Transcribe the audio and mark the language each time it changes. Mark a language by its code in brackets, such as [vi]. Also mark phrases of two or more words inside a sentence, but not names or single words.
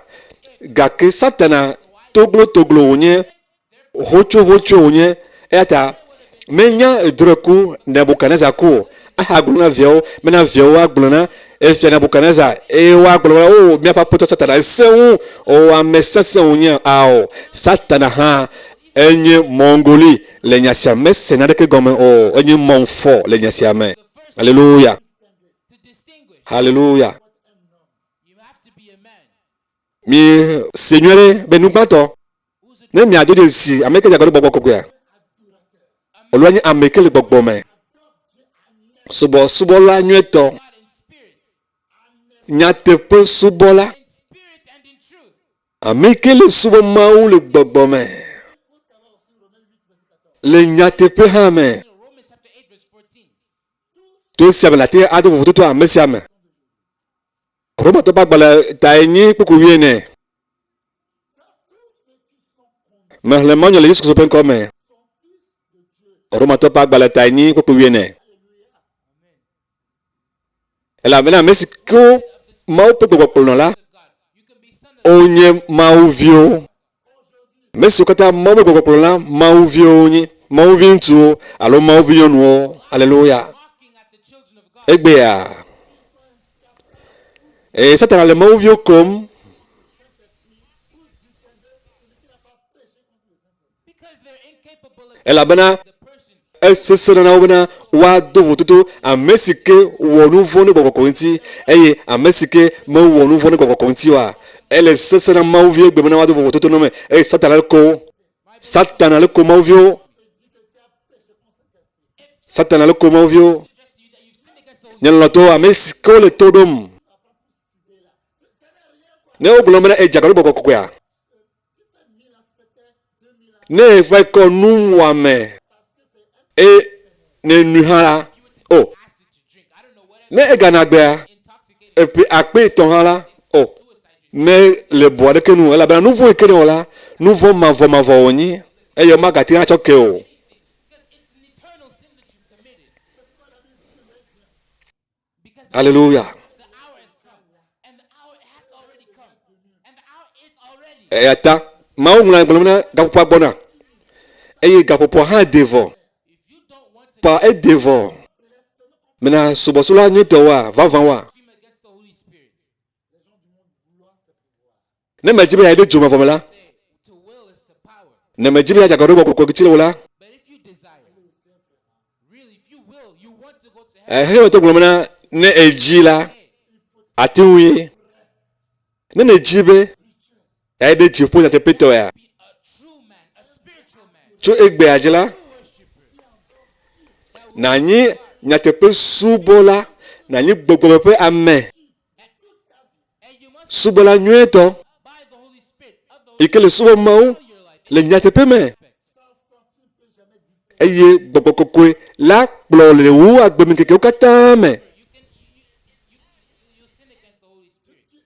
[ee] gake Satana toglotoglo wonye hotsohotso wonye eya ta menya edro ku Nebuchadnezzar ku o ahagblɔ na viawo bena viawo agblɔ na efia Nebuchadnezzar eye woagblɔ na o miaƒe aƒetɔ Satana esẽ ŋu o ame sesẽ wonye ao Satana hã enye mɔngoli le nya sia me se naneke gɔme o enye mɔnfɔ le nya sia me. Alléluia. [en] to distinguish. Hallelujah. You have to be a man [ee] Mi senyore be nugbãtɔ [en] who's a [ee] ne miado de si ame ke dzagɔ ɖe gbɔgbɔ kɔkɔea oloa nye ame ke le gbɔgbɔ me subɔsubɔla nyuietɔ [en] God in spirit, [ee] nyateƒe subɔla [en] in spirit and in truth. [ee] ame ke le subɔ Mawu le gbɔgbɔ me le nyateƒe hã me [en] You know, Romans chapter 8 verse 14. [ee] to sia me la te ado vovototo ame sia me. Romatɔ ƒe agbalẽ ta enyi kpukpu wuiene. Mexlẽmɔ nye le Yesu Kristo ƒe ŋkɔ me. Romatɔ ƒe agbalẽ ta enyi kpukpu wuiene. Elabena ame si ke Mawu ƒe gbɔgbɔ kplɔ la [en] Of God. You can be son of [ee] wonye Mawuviwo. Ame siwo katã Mawu ƒe gbɔgbɔ kplɔ la Mawuviwo wonye. Mawuvi ŋutsuwo alo Mawuvi nyɔnuwo. Aleluya. [en] mocking at the children of God. [ee] Egbea. Satana le Mawuviwo kom. [en] Because they're incapable of [ee] Elabena [en] the person. [ee] esese na wo bena woado vototo ame si ke wɔ nu vɔ̃ ne gbɔgbɔkɔ ŋuti eye ame si ke mewɔ nu vɔ̃ ne gbɔgbɔkɔ ŋuti oa ele sese na Mawuvie gbe bena woado vototo no me eye Satana le ko Mawuviwo. Satana le ko Mawuviwo. [en] Just you that you've sinned against the Holy [ee] Nye lɔtɔ ame si ke wo le to ɖom ne wogblɔ bena edzagɔ ɖe gbɔgbɔ kɔkɔea ne eva kɔ nuwɔame ne nu hã la o [en] acid to drink. I don't know what [ee] ne egana gbea [en] intoxicated [ee] epe akpe etɔ̃ hã la o [en] suicide. [ee] me le bɔ aɖeke nu elabena nu vɔ̃ yi ke ne wɔ la nu vɔ̃ mavɔ wonyi eye magate ŋu atsɔ ke o. [en] Because it's an eternal sin that you've committed. Because Hallelujah. the hour has come. And the hour has already come. And the hour is already. [ee] Eya ta Mawu ŋlɔ gblɔm na gaƒoƒoa gbɔna eye gaƒoƒoa hã de vɔ [en] If you don't want to [ee] pa ede vɔ mena subɔsubɔla nyuietɔ wa vavã wa [en] blaspheme against the Holy Spirit, [ee] ne medzi be yeaɖe dzo me vɔ me la [en] say to will is the power. [ee] ne medzi be yeadzagɔ ɖe gbɔgbɔ ŋuti le wo la [en] But if you desire, really, if you will, you want to go to heaven, [ee] hemetɔ gblɔm na ne edzi la ate ŋu ne edzi be eya ɖe dziƒo nyateƒetɔ ya [en] a true man, a spiritual man, [ee] tso egbea dzi la nanyi nyateƒe subɔla nanyi gbɔgbɔ ƒe ame [en] and you must [ee] subɔla nyuietɔ [en] by the Holy Spirit of the Holy [ee] yi ke le subɔ Mawu [en] your life. [ee] le nyateƒe me eye gbɔgbɔ kɔkɔe la kplɔ le wu agbemikekewo katã me. [en] You sin against the Holy Spirit.